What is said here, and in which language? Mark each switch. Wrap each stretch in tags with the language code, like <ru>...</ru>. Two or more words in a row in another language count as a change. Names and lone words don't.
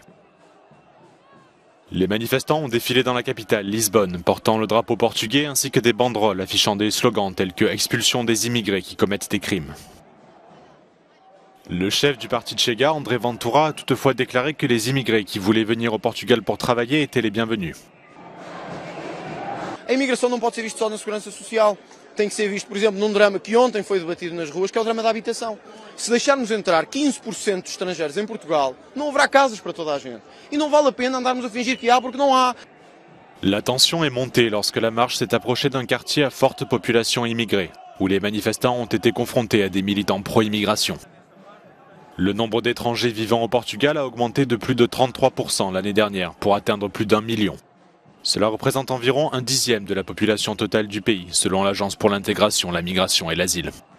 <fr>Les manifestants ont défilé dans la capitale, Lisbonne, portant le drapeau portugais ainsi que des banderoles affichant des slogans tels que « Expulsion des immigrés qui commettent des crimes ». Le chef du parti Chega, André Ventura, a toutefois déclaré que les immigrés qui voulaient venir au Portugal pour travailler étaient les bienvenus.</fr> <pt>A imigração não pode ser visto só na segurança social, tem que ser visto, por exemplo, num drama que ontem foi debatido nas ruas, que é o drama da habitação. Se deixarmos entrar 15% dos estrangeiros em Portugal, não haverá casas para toda a gente. E não vale a pena andarmos a fingir que há, porque não há.</pt> <fr>La tension est montée lorsque la marche s'est approchée d'un quartier à forte population immigrée, où les manifestants ont été confrontés à des militants pro-immigration. Le nombre d'étrangers vivant au Portugal a augmenté de plus de 33% l'année dernière, pour atteindre plus d'1 million. Cela représente environ 1/10 de la population totale du pays, selon l'Agence pour l'intégration, la migration et l'asile.</fr>